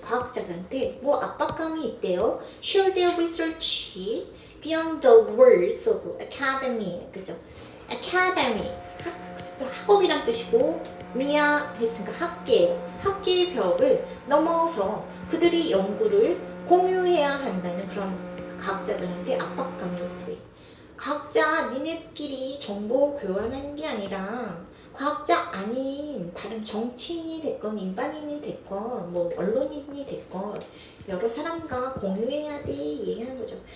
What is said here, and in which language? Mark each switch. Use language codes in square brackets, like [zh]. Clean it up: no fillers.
[ko] 과학자들한테 뭐 압박감이 있대요. [en] Share their research beyond the walls of academy. [ko] 그죠? academy, 학업이란 뜻이고 미아 했으니까 학계의 벽을 넘어서 그들이 연구를 공유해야 한다는 그런 과학자들한테 압박감이 있대. 과학자 니네끼리 정보 교환하는 게 아니라 과학자 아닌 다른 정치인이 됐건 일반인이 됐건 뭐 언론인이 됐건 여러 사람과 공유해야 돼 얘기하는 거죠.